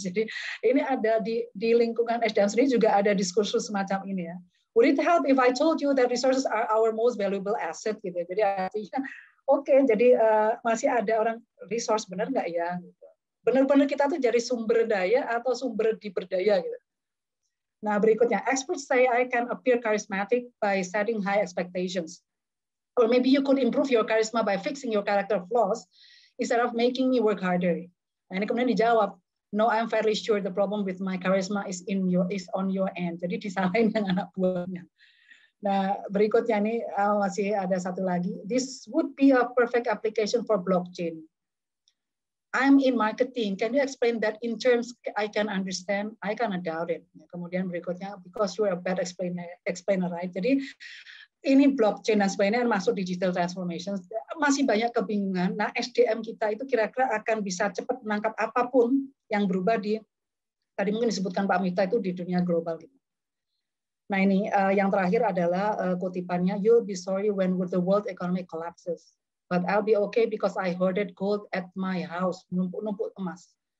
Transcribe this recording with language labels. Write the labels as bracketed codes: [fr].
[id] Jadi ini ada di lingkungan SDM sendiri juga ada diskursus semacam ini ya. [en] Would it help if I told you that resources are our most valuable asset [id] gitu. Jadi artinya oke, jadi masih ada orang resource benar nggak ya? Gitu. Benar-benar kita tuh jadi sumber daya atau sumber diberdaya gitu. Nah berikutnya, [en] experts say I can appear charismatic by setting high expectations. Or maybe you could improve your charisma by fixing your character flaws instead of making me work harder. [id] Nah ini kemudian dijawab, [en] no, I'm fairly sure the problem with my charisma is on your end. [id] Jadi disalahin dengan anak buahnya. Nah, berikutnya nih masih ada satu lagi. [en] This would be a perfect application for blockchain. I'm in marketing. Can you explain that in terms I can understand? I cannot doubt it. [id] Kemudian berikutnya, [en] because you're a bad explainer, right? [id] Jadi ini blockchain dan sebagainya masuk digital transformation. Masih banyak kebingungan. Nah, SDM kita itu kira-kira akan bisa cepat menangkap apapun yang berubah di, tadi mungkin disebutkan Pak Mita itu di dunia global. Nah ini yang terakhir adalah kutipannya, [en] you'll be sorry when the world economy collapses. But I'll be okay because I hoarded gold at my house, [id] numpuk-numpuk emas.